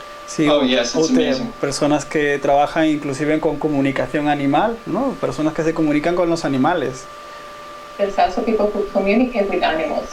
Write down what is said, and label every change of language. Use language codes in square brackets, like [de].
[es] Sí, [en] Oh, yes, it's amazing. [es] Personas que trabajan inclusive con comunicación animal, ¿no? Personas que se comunican con los animales. [en] There's also people who communicate with animals.